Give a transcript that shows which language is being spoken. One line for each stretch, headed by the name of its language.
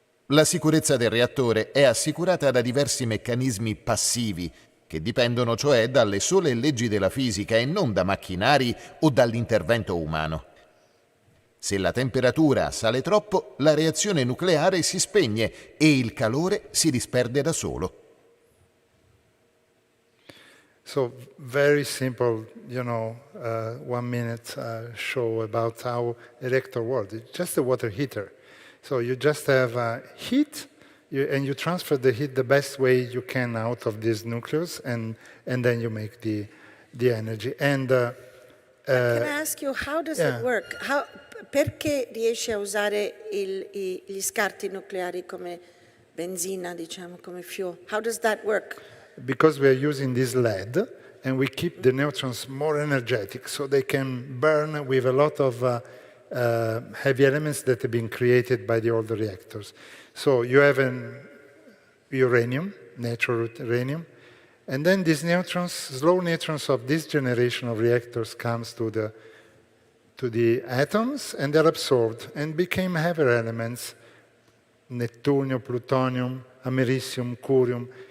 Italian: La sicurezza del reattore è assicurata da diversi meccanismi passivi che dipendono cioè dalle sole leggi della fisica e non da macchinari o dall'intervento umano. Se la temperatura sale troppo, la reazione nucleare si spegne e il calore si disperde da solo.
English: So very simple, 1 minute show about how a reactor works. It's just a water heater. So you just have heat, and you transfer the heat the best way you can out of this nucleus, and then you make the energy. And Can I ask you, how does it work?
Italian: Perché riesci a usare gli scarti nucleari come benzina, diciamo, come fuel?
English: How does that work? because we are using this lead, and we keep the neutrons more energetic, so they can burn with a lot of heavy elements that have been created by the older reactors. So you have an uranium, natural uranium, and then these neutrons, slow neutrons of this generation of reactors comes to the atoms, and they're absorbed and became heavier elements, neptunium, plutonium, americium, curium.